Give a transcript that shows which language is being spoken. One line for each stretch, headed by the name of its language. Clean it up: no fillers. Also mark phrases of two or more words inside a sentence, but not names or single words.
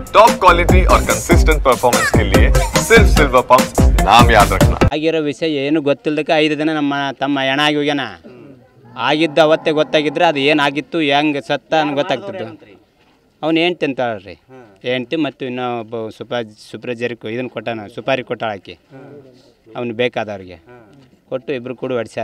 English: top quality
Hindi: और
English: consistent performance
Hindi: के लिए सिर्फ सिल्वर पंप नाम याद रखना।
Kannada: ಆಗಿರೋ ವಿಷಯ ಏನು ಗೊತ್ತಿಲ್ಲದಕ್ಕೆ 5 ದಿನ ನಮ್ಮ ತಮ್ಮ ಹೆಣ ಆಗಿ ಹೋಗ್ಯಾನ. ಆಗಿದ್ದ ಅವತ್ತೇ ಗೊತ್ತಾಗಿದ್ರೆ ಅದು ಏನಾಗಿತ್ತು ಹೆಂಗೆ ಸತ್ತ ಅಂತ ಗೊತ್ತಾಗ್ತಿದ್ದು. ಅವ್ನು ಹೆಂಡ್ತಿ ಅಂತಾಳ್ರಿ, ಹೆಂಡ್ತಿ ಮತ್ತು ಇನ್ನೊಬ್ಬ ಸುಪ್ರಜರಿಗೆ ಇದನ್ನು ಕೊಟ್ಟಾನ, ಸುಪಾರಿ ಕೊಟ್ಟಾಳ ಹಾಕಿ ಅವ್ನು ಬೇಕಾದವ್ರಿಗೆ ಕೊಟ್ಟು ಇಬ್ಬರು ಕೂಡ ಹೊಡ್ಸ್ಯಾರ.